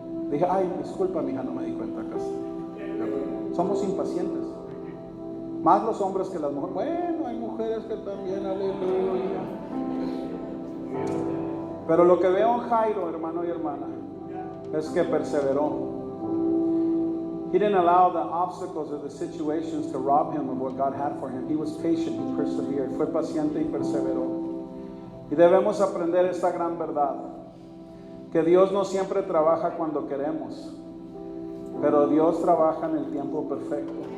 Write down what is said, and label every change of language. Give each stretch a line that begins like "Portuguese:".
Spanish: Dije, ay, disculpa, mi hija, no me di cuenta casi. Somos impacientes. Más los hombres que las mujeres. Bueno, hay mujeres que también, aleluya. Pero lo que veo en Jairo, hermano y hermana, es que perseveró.
English: He didn't allow the obstacles or the situations to rob him of what God had for him. He was patient, he persevered.
Spanish: Fue paciente y perseveró. Y debemos aprender esta gran verdad. Que Dios no siempre trabaja cuando queremos, pero Dios trabaja en el tiempo perfecto.